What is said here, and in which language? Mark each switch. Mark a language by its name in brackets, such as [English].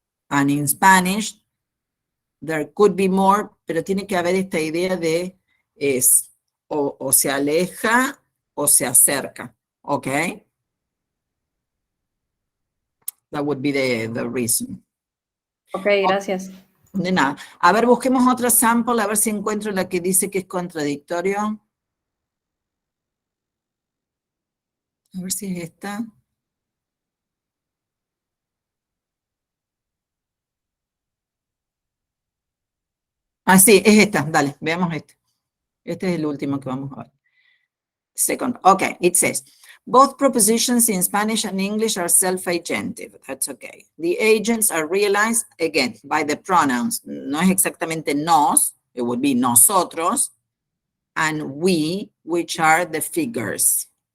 [English] And in Spanish, there could be more, [Spanish] pero tiene que haber esta idea de es o se aleja o se acerca, okay? [English] That would be the reason. [Spanish] Ok, gracias. De nada. A ver, busquemos otra sample, a ver si encuentro la que dice que es contradictorio. A ver si es esta. Ah, sí, es esta. Dale, veamos este. Este es el último que vamos a ver. [English] Second. Okay, it says, both propositions in Spanish and English are self-agentive. That's okay. The agents are realized, again, by the pronouns. [Spanish] No es exactamente nos, [English] it would be nosotros, and we, which are the figures.